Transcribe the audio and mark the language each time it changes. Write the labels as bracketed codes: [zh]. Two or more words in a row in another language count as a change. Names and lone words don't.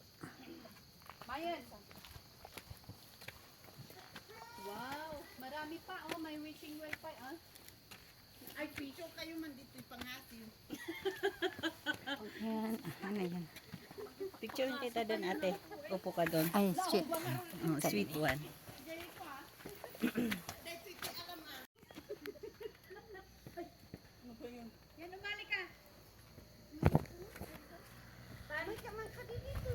[tl] Mayan. Wow, marami pa oh, may wishing well pa ah. Ay, picture kayo man dito yung pangati. Yan. Ano yan? Picture kita doon, ate. Upo ka doon. Ay, [en] sweet. Sweet one. [tl] Yan, umali ka. Paano ka man ka dito?